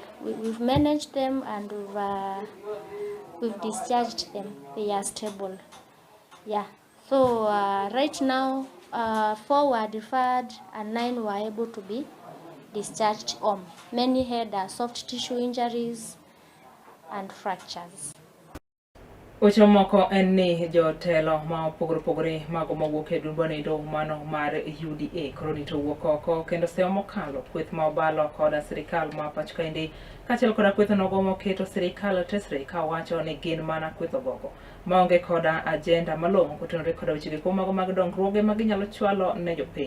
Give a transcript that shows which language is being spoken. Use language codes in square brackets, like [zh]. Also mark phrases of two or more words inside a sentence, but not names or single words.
[en] We've managed them and we've discharged them. They are stable. Yeah. So right now, 4 were referred and 9 were able to be discharged home. Many had soft tissue injuries and fractures. [luo] Weche moko en ni jotelo ma opogore mago mawuok e dumbonindo mano mar UDA koro rito wuok oko kendo seyo mokalo kweth ma obalo koda sirikal ma Pacho kaendi kaachiel koda kweth nogo moketo sirikal tesre ka wacho ni gin mana kweth ogogo maonge koda agenda malong'o kotenore koda wechegi kuom mago mag dongruoge ma ginyalo chwalo ne jopiny.